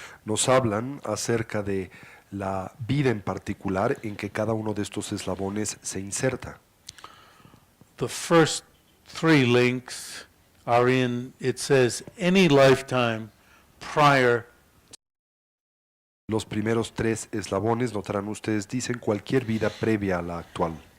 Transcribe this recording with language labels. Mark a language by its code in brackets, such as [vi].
[es] nos hablan acerca de la vida en particular en que cada uno de estos eslabones se inserta. [en] The first three links are in, it says, any lifetime prior. [es] Los primeros 3 eslabones, notarán ustedes, dicen cualquier vida previa a la actual.